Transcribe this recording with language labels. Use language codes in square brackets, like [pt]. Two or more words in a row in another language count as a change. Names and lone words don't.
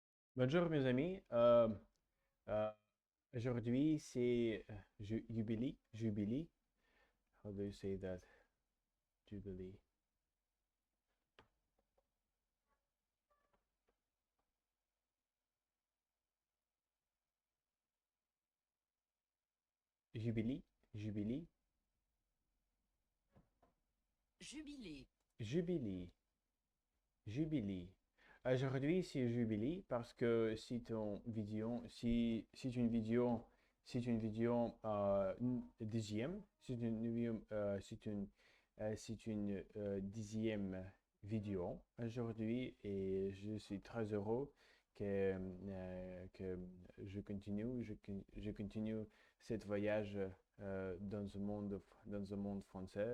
[fr] Bonjour mes amis. Euh, Aujourd'hui c'est Jubilee. Jubilee. [en] How do you say that? [fr] Jubilee. Jubilee. Jubilee. Jubilé. Jubilee. Jubilee. Aujourd'hui c'est Jubilee parce que c'est une vidéo, c'est une vidéo dixième, c'est une dixième vidéo aujourd'hui et je suis très heureux que je continue cette voyage dans un monde français.